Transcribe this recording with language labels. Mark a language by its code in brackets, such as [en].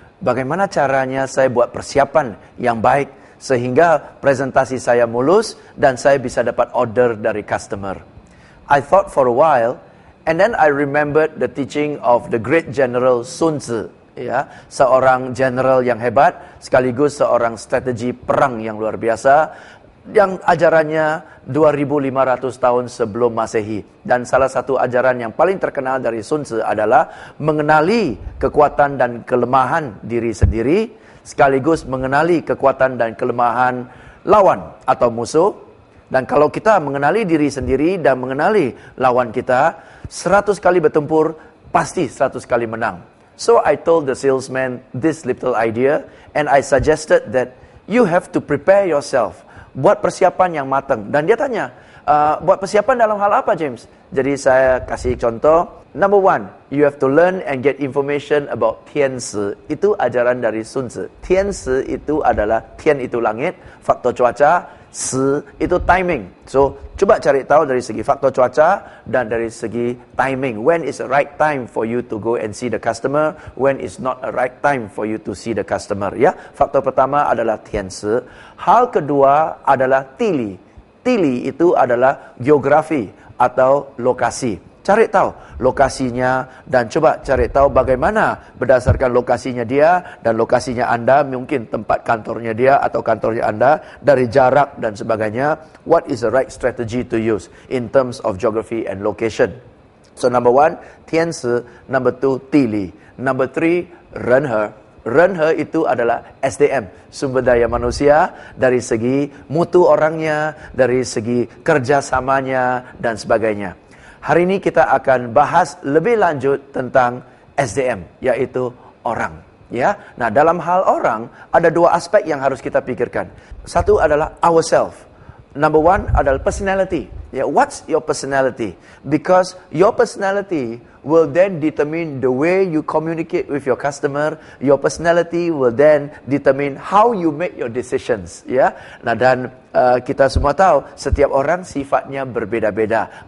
[id] Bagaimana caranya saya buat persiapan yang baik sehingga presentasi saya mulus dan saya bisa dapat order dari customer? [en] I thought for a while, and then I remembered the teaching of the great general Sun Tzu. [id] Ya, seorang general yang hebat, sekaligus seorang strategi perang yang luar biasa, yang ajarannya 2500 tahun sebelum Masehi. Dan salah satu ajaran yang paling terkenal dari Sun Tzu adalah mengenali kekuatan dan kelemahan diri sendiri, sekaligus mengenali kekuatan dan kelemahan lawan atau musuh. Dan kalau kita mengenali diri sendiri dan mengenali lawan kita, 100 kali bertempur, pasti 100 kali menang. [en] So I told the salesman this little idea, and I suggested that you have to prepare yourself. [id] Buat persiapan yang matang. Dan dia tanya, buat persiapan dalam hal apa, James? Jadi saya kasih contoh. [en] Number 1, you have to learn and get information about Tian Si. [id] Itu ajaran dari Sun Tzu. Tian Si itu adalah, Tian itu langit, faktor cuaca, Si itu timing. So, coba cari tahu dari segi faktor cuaca dan dari segi timing. [en] When is the right time for you to go and see the customer? When is not a right time for you to see the customer? [id] Ya, faktor pertama adalah Tian Si. Hal kedua adalah Tili. Tili itu adalah geografi atau lokasi. Cari tahu lokasinya dan coba cari tahu bagaimana berdasarkan lokasinya dia dan lokasinya Anda, mungkin tempat kantornya dia atau kantornya Anda, dari jarak dan sebagainya. [en] What is the right strategy to use in terms of geography and location? So number 1, Tian Si. Number 2, Tili. Number 3, Renhe. [id] Renhe itu adalah SDM, sumber daya manusia, dari segi mutu orangnya, dari segi kerjasamanya dan sebagainya. Hari ini kita akan bahas lebih lanjut tentang SDM, yaitu orang. Ya, nah dalam hal orang ada 2 aspek yang harus kita pikirkan. Satu adalah [en] ourselves. Number 1 [id] adalah personality. [en] Ya, what's your personality? Because your personality will then determine the way you communicate with your customer. Your personality will then determine how you make your decisions. [id] Ya, nah dan kita semua tahu setiap orang sifatnya berbeda-beda.